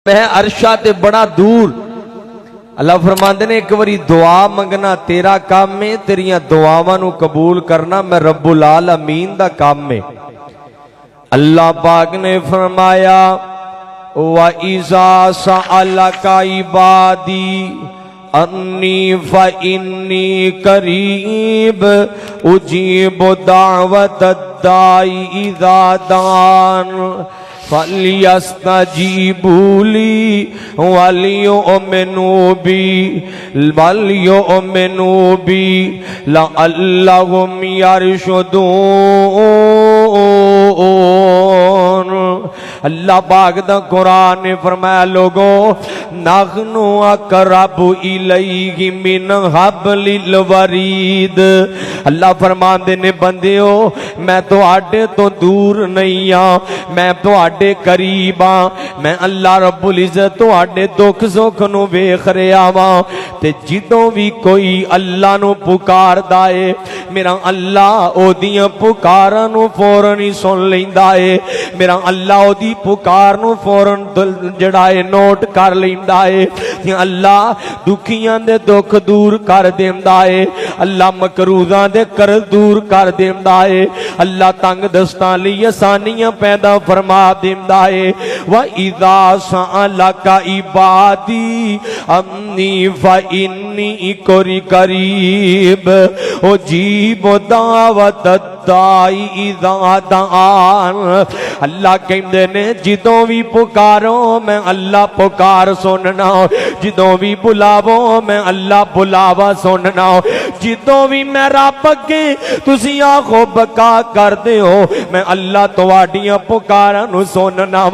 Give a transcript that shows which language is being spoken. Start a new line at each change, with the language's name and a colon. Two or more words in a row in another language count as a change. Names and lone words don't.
Punjabi: میں عرشاں تے بڑا دور. اللہ فرماندے نے اک واری دعا منگنا تیرا کم ہے، تیریاں دعاواں نوں قبول کرنا میں
Arabic: رب العالمين
Punjabi: دا کم ہے. اللہ پاک نے فرمایا و
Arabic: إذا سألك عبادي عني فإني قريب أجيب دعوة الداع إذا دعان فليستجيبوا لي وليؤمنوا بي لعلهم يرشدون.
Punjabi: اللہ پاک دا قرآن نے فرمایا لوکو
Arabic: نحن أقرب إليه من حبل الوريد.
Punjabi: اللہ فرماندے نے بندیو میں تہاڈے توں دور نہیں آں، میں تہاڈے قریب آں. میں اللہ
Arabic: رب العزة
Punjabi: تہاڈے دکھ سکھ نوں ویکھ رہیا واں تے جدوں وی کوئی اللہ نوں پکاردا ہے میرا اللہ اوہدیاں پکاراں نوں فوراً ہی سن لیندا ہے. میرا اللہ اوہدی پکار نوں فوراً جہڑا ہے نوٹ کر لیندا ہے. اللہ دکھیاں دے دکھ دور کر دیندا ہے، اللہ مقروضاں دے قرض دور کر دیندا ہے، اللہ تنگ دستاں لئی آسانیاں پیدا فرما دیندا ہے.
Arabic: وإذا سألك عبادي عني فإني قريب أجيب دعوة الداع إذا دعان.
Punjabi: اللہ کہندے نے جدوں وی پکارو میں اللہ پکار سننا، جدوں وی بلاؤ میں اللہ بلاوا سننا، جدوں وی میں رب اگے تسی آکھو بکا کردے ہو میں اللہ تہاڈیاں پکاراں نوں سننا واں.